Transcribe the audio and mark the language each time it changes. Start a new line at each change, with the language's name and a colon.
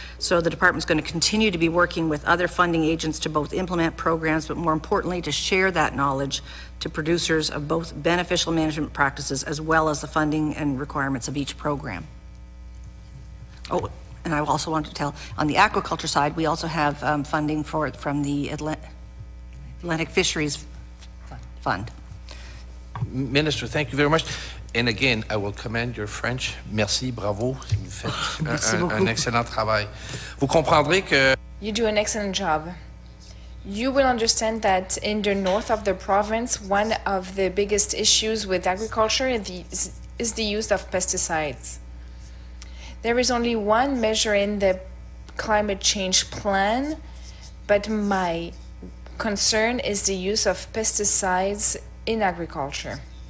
English: So the department's going to continue to be working with other funding agents to both implement programs, but more importantly, to share that knowledge to producers of both beneficial management practices as well as the funding and requirements of each program. Oh, and I also want to tell, on the aquaculture side, we also have funding from the Atlantic Fisheries Fund. Minister, thank you very much. And again, I will commend your French.
French: Merci, bravo. Vous faites un excellent travail. Vous comprendrez que...
English: You do an excellent job. You will understand that in the north of the province, one of the biggest issues with agriculture is the use of pesticides. There is only one measure in the climate change plan, but my concern is the use of pesticides in agriculture.